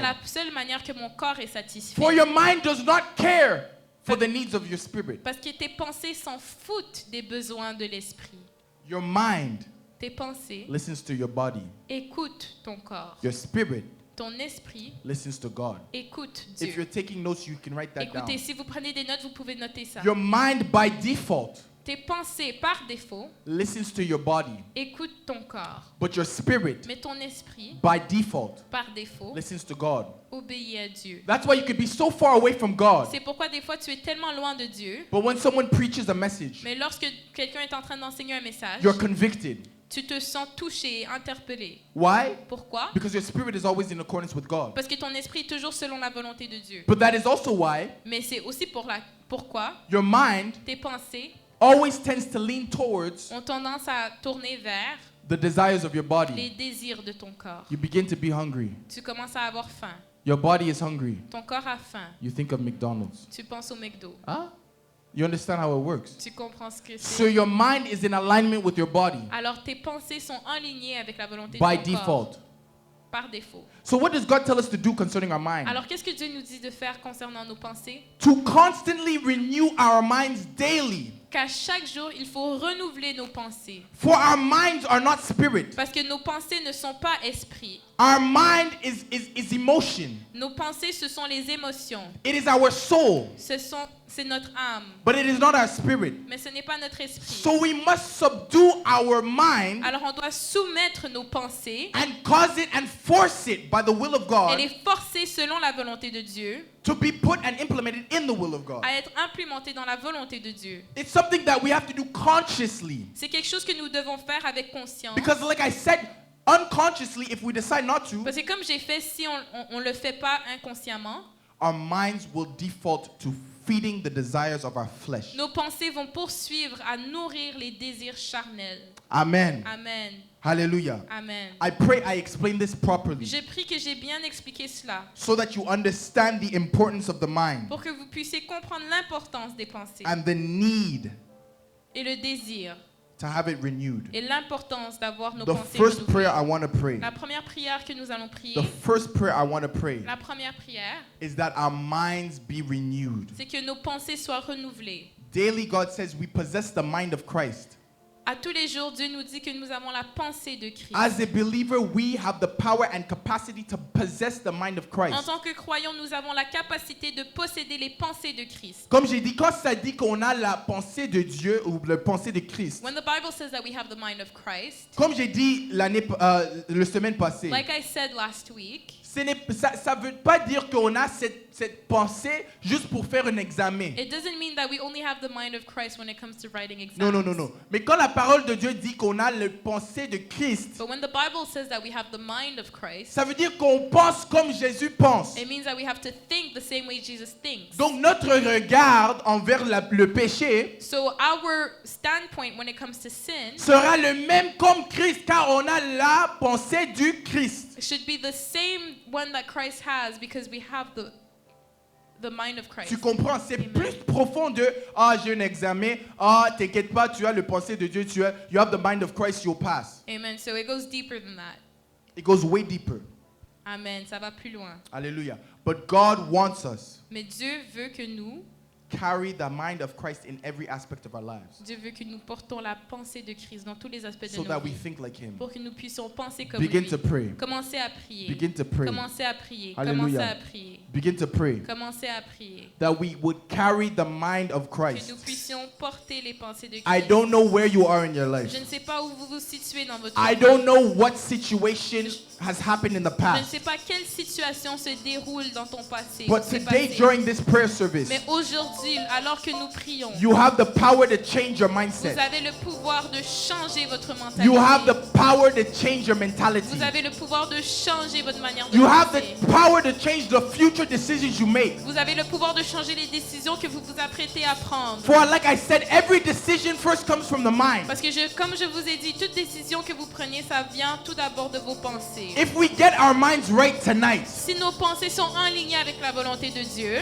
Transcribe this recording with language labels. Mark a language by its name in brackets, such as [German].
[French] la seule manière que mon corps est satisfait. [English] For your mind does not care for the needs of your spirit. [French] Parce que tes pensées s'en foutent des besoins de l'esprit. [English] Your mind [French] Tes pensées [English] listens to your body. [French] écoutent ton corps. [English] Your spirit [French] Ton esprit [English] listens to God. [French] écoute [English] If you're [French] Dieu. [English] taking notes, you can write that down. [French] Écoutez, si vous prenez des notes, vous pouvez noter ça. [English] Your mind by default [French] Tes pensées, par défaut, [English] listens to your body, [French] écoutent ton corps. [English] but your spirit [French] Mais ton esprit, [English] by default [French] par défaut, [English] listens to God. [French] obéit à Dieu. [English] That's why you could be so far away from God, [French] C'est pourquoi des fois tu es tellement loin de Dieu, [English] but when someone preaches a message, [French] mais lorsque quelqu'un est en train d'enseigner un message, [English] you're convicted. [French] tu te sens touché, interpellé. [English] Why? [French] Pourquoi? [English] Because your spirit is always in accordance with God. [French] Parce que ton esprit est toujours selon la volonté de Dieu. [English] But that is also why [French] Mais c'est aussi pourquoi [English] your mind [French] tes pensées [English] always tends to lean towards [French] ont tendance à tourner vers [English] the desires of your [French] les [English] body. [French] désirs de ton corps. [English] You begin to be hungry. [French] Tu commences à avoir faim. [English] Your body is hungry. [French] Ton corps a faim. [English] You think of McDonald's. [French] Tu penses au McDo. Huh? [English] You understand how it works? [French] Tu comprends ce que [English] So [French] c'est. [English] your mind is in alignment with your body [French] Alors tes pensées sont alignées avec la volonté [English] by [French] de ton corps. [English] default. [French] Par défaut. [English] So what does God tell us to do concerning our mind? [French] Alors qu'est-ce que Dieu nous dit de faire concernant nos pensées? [English] To constantly renew our minds daily. [French] Qu'à chaque jour, il faut renouveler nos pensées. [English] For our minds are not spirit. [French] Parce que nos pensées ne sont pas esprit. [English] Our mind is emotion. [French] Nos pensées, ce sont les émotions. [English] It is our soul. [French] C'est notre âme. [English] But it is not our spirit. [French] Mais ce n'est pas notre esprit. [English] So we must subdue our mind [French] Alors on doit soumettre nos pensées [English] and cause it and force it by the will of [French] et [English] God [French] les forcer selon la volonté de Dieu [English] to be put and implemented in the will of God. [French] à être implémentées dans la volonté de Dieu. [English] It's something that we have to do consciously. [French] C'est quelque chose que nous devons faire avec conscience. [English] Because like I said, unconsciously, if we decide not to, [French] Parce que comme j'ai fait, si on le fait pas inconsciemment, [English] our minds will default to feeding the desires of our flesh. [French] nos pensées vont poursuivre à nourrir les désirs charnels. [English] Amen. [French] Amen. [English] Hallelujah. [French] Amen. [English] I pray I explain this properly [French] Je prie que j'ai bien expliqué cela [English] so that you understand the importance of the mind [French] pour que vous puissiez comprendre l'importance des pensées [English] and the need [French] et le désir [English] to have it renewed. [French] et l'importance d'avoir nos [English] The [French] pensées [English] first [French] renouvelées. [English] prayer I want to pray, [French] La première prière que nous allons prier, [English] the first prayer I want to pray [French] la première prière, [English] is that our minds be renewed. [French] c'est que nos pensées soient renouvelées. [English] Daily, God says we possess the mind of Christ. [French] À tous les jours, Dieu nous dit que nous avons la pensée de Christ. [English] As a believer, we have the power and capacity to possess the mind of [French] En [English] Christ. [French] tant que croyants, nous avons la capacité de posséder les pensées de Christ. Comme j'ai dit, quand ça dit qu'on a la pensée de Dieu ou la pensée de Christ, [English] When the Bible says that we have the mind of Christ, [French] comme j'ai dit la semaine passée, [English] like I said last week, [French] ça veut pas dire qu'on a cette pensée juste pour faire un examen. [English] it doesn't mean that we only have the mind of Christ when it comes to writing exams. [French] Non. Mais quand la parole de Dieu dit qu'on a la pensée de Christ, [English] But when the Bible says that we have the mind of Christ, [French] ça veut dire qu'on pense comme Jésus pense. [English] it means that we have to think the same way Jesus thinks. [French] Donc notre regard envers le péché [English] So our standpoint when it comes to sin [French] sera le même comme Christ, car on a la pensée du Christ. [English] should be the same one that Christ has because we have the mind of Christ. [French] Tu comprends? C'est [English] Amen. [French] plus profond de j'ai un examen, t'inquiète pas, tu as le pensée de Dieu, [English] you have the mind of Christ, you'll pass. Amen. So it goes deeper than that. It goes way deeper. [French] Amen. Ça va plus loin. [English] Hallelujah. But God wants us [French] Mais Dieu veut que nous [English] carry the mind of Christ in every aspect of our lives, [French] Dieu veut que nous portons la pensée de Christ dans tous les aspects de [English] so [French] nos [English] that we [French] vies. [English] think like Him. [French] Pour que nous puissions penser comme [English] Begin [French] lui. [English] to pray. [French] Commencez à prier. [English] Begin to pray. [French] Commencez à prier. [English] Hallelujah. [French] Commencez à prier. [English] Begin to pray. [French] Commencez à prier. [English] That we would carry the mind of [French] Que nous [English] Christ. [French] puissions porter les pensées de Christ. [English] I don't know where you are in your life. [French] Je ne sais pas où vous vous situez dans votre [English] I [French] vie. [English] don't know what situation has happened in the [French] Je ne [English] past. [French] sais pas quelle situation se déroule dans ton passé. [English] But [French] s'est [English] today, [French] passé. [English] during this prayer service, [French] Mais aujourd'hui, alors que nous prions, [English] you have the power to change your [French] vous [English] mindset. [French] avez le pouvoir de changer votre mentalité. [English] You have the power to change your mentality. [French] Vous avez le pouvoir de changer votre manière de [English] You have the [French] penser. [English] power to change the future decisions you make. [French] Vous avez le pouvoir de changer les décisions que vous vous apprêtez à prendre. [English] For like I said, every decision first comes from the mind. [French] Parce que comme je vous ai dit, toute décision que vous preniez, ça vient tout d'abord de vos pensées. [English] If we get our minds right tonight, [French] Si nos pensées sont en ligne avec la volonté de Dieu,